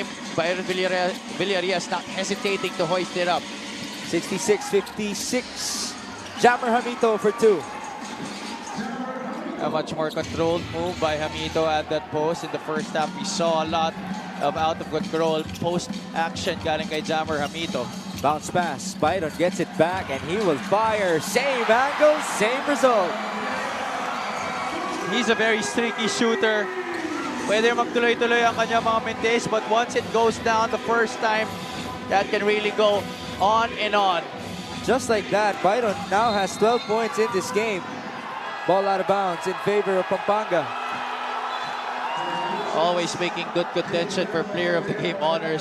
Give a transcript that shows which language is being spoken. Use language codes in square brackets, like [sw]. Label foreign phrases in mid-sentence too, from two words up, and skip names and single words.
[en] Bataan Risers not hesitating to hoist it up. 66-56. Jammer Hamito for 2. A much more controlled move by Hamito at that post. In the first half, we saw a lot of out-of-control post-action [tl] galing kay Jammer Hamito. [en] Bounce pass. Byron gets it back, and he will fire. Same angle, same result. He's a very streaky shooter. [tl] Pwede magtuloy-tuloy ang kanya mga [en] minutes, but once it goes down the first time, that can really go on and on. Just like that, Byron now has 12 points in this game. Ball out of bounds in favor of Pampanga. Always making good contention for player of the game honors.